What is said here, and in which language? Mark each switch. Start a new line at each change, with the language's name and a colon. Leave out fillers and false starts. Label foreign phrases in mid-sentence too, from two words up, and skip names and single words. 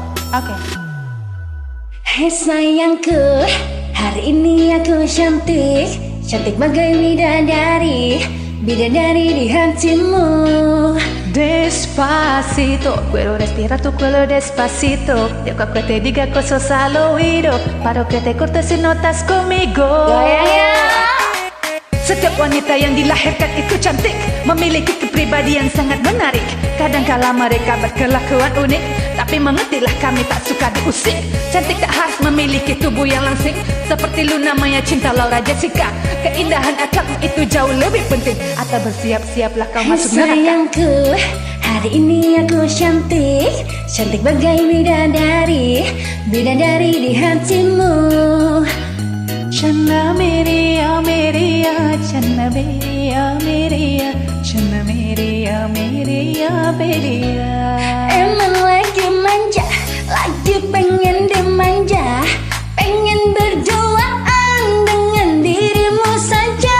Indonesian: Oke. Hei sayangku, hari ini aku cantik, cantik bagai bidadari, bidadari di hatimu.
Spanish: Despacito, quiero respirar tu cuello despacito. Dejo que te diga cosas al oído, para que te cortes si no estás conmigo.
Indonesian: Setiap wanita yang dilahirkan itu cantik, memiliki kepribadian sangat menarik. Kadangkala mereka berkelakuan unik, tapi mengertilah kami tak suka diusik. Cantik tak harus memiliki tubuh yang langsing, seperti Luna Maya, Cinta, Laura, Jessica. Keindahan akhlakmu itu jauh lebih penting. Atau bersiap-siaplah kau masuk neraka. Sayangku, hari ini aku cantik, cantik bagai bidadari, bidadari di hatimu.
Hindi: चन्ना मेरेया मेरेया, चन्ना मेरेया मेरेया, चन्ना मेरेया मेरेया बेरेया.
Indonesian: Emang lagi manja, lagi pengen dimanja, pengen berduaan dengan dirimu saja.